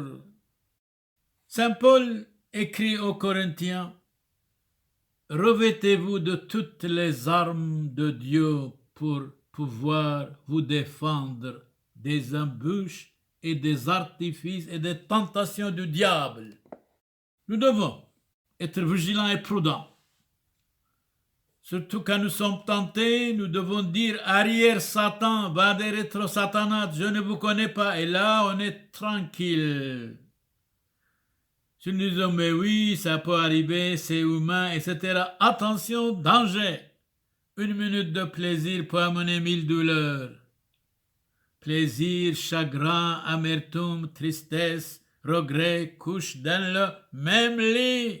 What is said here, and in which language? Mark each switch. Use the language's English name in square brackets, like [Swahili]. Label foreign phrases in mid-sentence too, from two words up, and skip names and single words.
[French] Saint Paul écrit aux Corinthiens, « Revêtez-vous de toutes les armes de Dieu pour pouvoir vous défendre des embûches et des artifices et des tentations du diable. » Nous devons être vigilants et prudents. Surtout quand nous sommes tentés, nous devons dire « Arrière Satan, [Latin] vade retro Satanat, [French] je ne vous connais pas. » Et là, on est tranquille. Si nous disons « Mais oui, ça peut arriver, c'est humain, etc. » Attention, danger. 1 minute de plaisir peut amener 1000 douleurs. Plaisir, chagrin, amertume, tristesse, regret couchent dans le même lit.